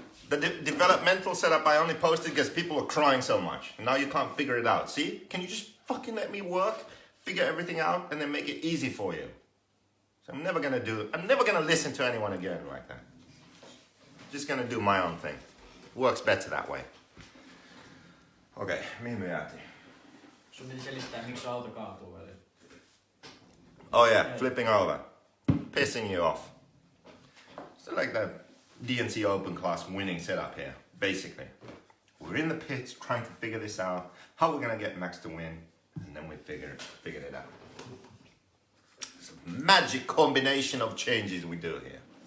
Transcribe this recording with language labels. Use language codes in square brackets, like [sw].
[en] The developmental setup I only posted because people were crying so much. And now you can't figure it out. See? Can you just fucking let me work, figure everything out, and then make it easy for you? So I'm never gonna listen to anyone again like that. I'm just gonna do my own thing. Works better that way. Okay, [fi] mihin me jäätiin? Sun piti selittää, miksi auto kaatuu väliin. [en] Oh yeah, flipping over. Pissing you off. So like the DNC Open class winning setup here, basically. We're in the pits trying to figure this out, how we're gonna get Max to win, and then we figured it out. It's a magic combination of changes we do here.